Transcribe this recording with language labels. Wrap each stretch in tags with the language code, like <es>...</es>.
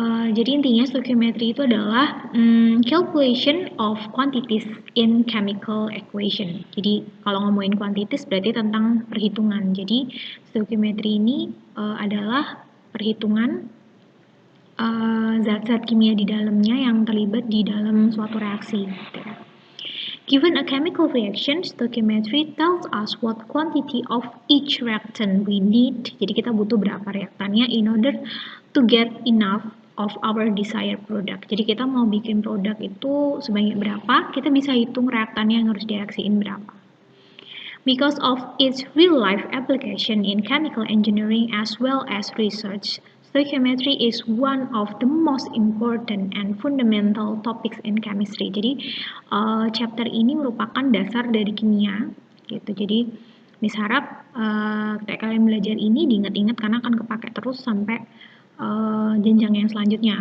<id>Jadi intinya stoichiometry itu adalah</id> <en>calculation of quantities in chemical equation.</en> <id>Jadi kalau ngomongin quantities berarti tentang perhitungan. Jadi stoichiometry ini adalah perhitungan zat-zat kimia di dalamnya yang terlibat di dalam suatu reaksi. Gitu.</id> <en>Given a chemical reaction, stoichiometry tells us what quantity of each reactant we need.</en> <id>Jadi kita butuh berapa reaktannya</id> <en>in order to get enough of our desired product.</en> <id>Jadi kita mau bikin produk itu sebanyak berapa, kita bisa hitung reaktannya yang harus direaksiin berapa.</id> <en>Because of its real-life application in chemical engineering as well as research, stoichiometry is one of the most important and fundamental topics in chemistry.</en> <id>Jadi chapter ini merupakan dasar dari kimia, gitu. Jadi Miss harap ketika kalian belajar ini diingat-ingat karena akan kepake terus sampai jenjang yang selanjutnya.</id>